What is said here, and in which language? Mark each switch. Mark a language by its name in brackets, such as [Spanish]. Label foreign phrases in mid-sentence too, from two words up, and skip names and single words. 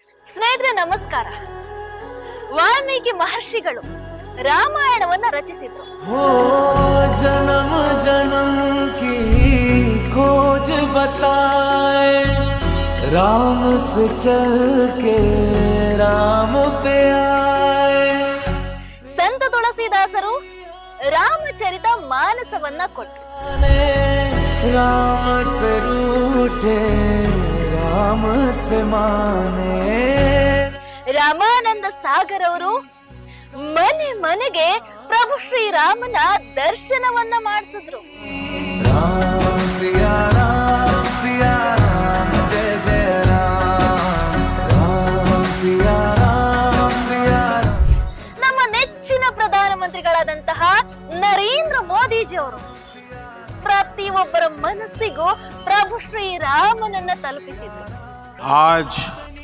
[Kannada] ಸ್ನೇಹಿತರೆ ನಮಸ್ಕಾರ. ವಾಲ್ಮೀಕಿ ಮಹರ್ಷಿಗಳು ರಾಮಾಯಣವನ್ನ ರಚಿಸಿದ್ರು. [Hindi] जन्म जन्म की खोज बताए राम से चल के राम पे आए. [Kannada] ಸಂತ ತುಳಸಿದಾಸರು ರಾಮಚರಿತ ಮಾನಸವನ್ನ ಕೊಟ್ಟರು. [Hindi] राम से रूठे राम से माने. [Kannada] ರಾಮಾನಂದ ಸಾಗರ್ ಅವರು ಮನೆ ಮನೆಗೆ ಪ್ರಭು ಶ್ರೀರಾಮನ ದರ್ಶನವನ್ನ ಮಾಡಿಸಿದ್ರು. [Hindi] राम सिया राम जय जय राम. राम सिया राम. [Kannada] ನಮ್ಮ ನೆಚ್ಚಿನ ಪ್ರಧಾನಮಂತ್ರಿಗಳಾದಂತಹ ನರೇಂದ್ರ ಮೋದಿಜಿ ಅವರು ಪ್ರತಿಯೊಬ್ಬರ ಮನಸ್ಸಿಗೂ ಪ್ರಭು ಶ್ರೀರಾಮನನ್ನ ತಲುಪಿಸಿದ್ರು. [Hindi] आज